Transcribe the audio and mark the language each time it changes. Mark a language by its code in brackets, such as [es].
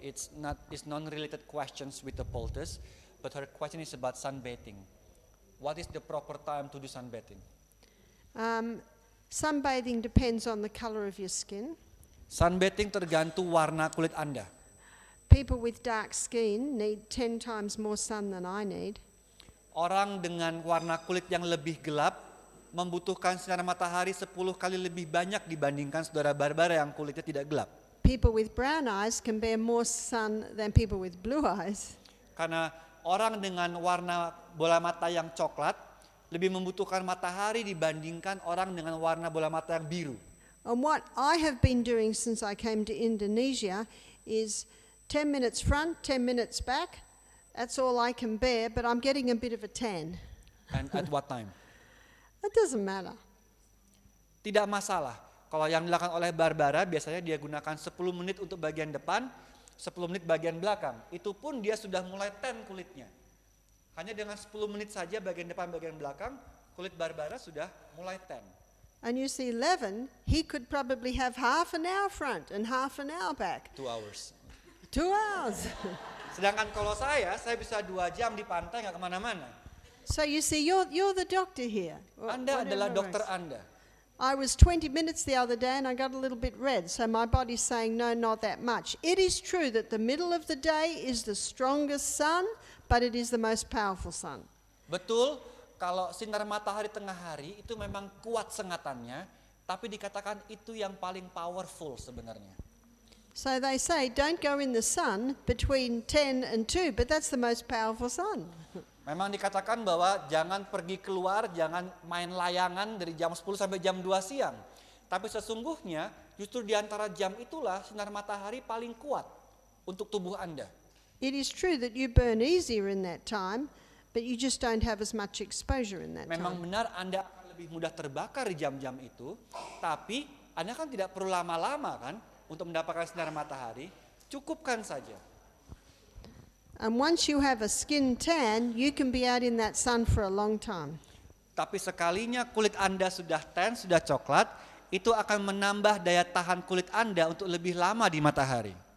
[en] It's non-related questions with the poultice, but her question is about sunbathing. What is the proper time to do sunbathing? Sunbathing depends on the color of your skin. [id] Sunbathing tergantung warna kulit Anda. [en] People with dark skin need 10 times more sun than I need. [id] Orang dengan warna kulit yang lebih gelap membutuhkan sinar matahari 10 kali lebih banyak dibandingkan saudara Barbara yang kulitnya tidak gelap. [en] People with brown eyes can bear more sun than people with blue eyes. [id] Karena orang dengan warna bola mata yang coklat lebih membutuhkan matahari dibandingkan orang dengan warna bola mata yang biru. [en] And what I have been doing since I came to Indonesia is 10 minutes front, 10 minutes back, That's all I can bear, but I'm getting a bit of a tan. And at what time? It doesn't matter. [id] Tidak masalah. Kalau yang dilakukan oleh Barbara biasanya dia gunakan 10 menit untuk bagian depan, 10 menit bagian belakang. Itu pun dia sudah mulai tan kulitnya. Hanya dengan 10 menit saja bagian depan bagian belakang, kulit Barbara sudah mulai tan. [en] And you see, Levin, he could probably have half an hour front and half an hour back. 2 hours. 2 hours. [id] Sedangkan kalau saya bisa 2 jam di pantai nggak kemana-mana. [en] So you see, you're the doctor here. [id] Anda adalah [en] Whatever [id] dokter [en] else. [id] Anda. [en] I was 20 minutes the other day and I got a little bit red, so my body's saying no, not that much. It is true that the middle of the day is the strongest sun, but it is the most powerful sun. [id] Betul, kalau sinar matahari tengah hari itu memang kuat sengatannya, tapi dikatakan itu yang paling powerful sebenarnya. [en] So they say don't go in the sun between 10 and 2, but that's the most powerful sun. [id] Memang dikatakan bahwa jangan pergi keluar, jangan main layangan dari jam 10 sampai jam 2 siang. Tapi sesungguhnya justru di antara jam itulah sinar matahari paling kuat untuk tubuh Anda. [en] It is true that you burn easier in that time, but you just don't have as much exposure in that [id] Memang [en] time. [id] benar Anda akan lebih mudah terbakar di jam-jam itu, tapi Anda kan tidak perlu lama-lama kan untuk mendapatkan sinar matahari, cukupkan saja. [en] And once you have a skin tan, you can be out in that sun for a long time. [id] Tapi sekalinya kulit Anda sudah tan, sudah coklat, itu akan menambah daya tahan kulit Anda untuk lebih lama di matahari.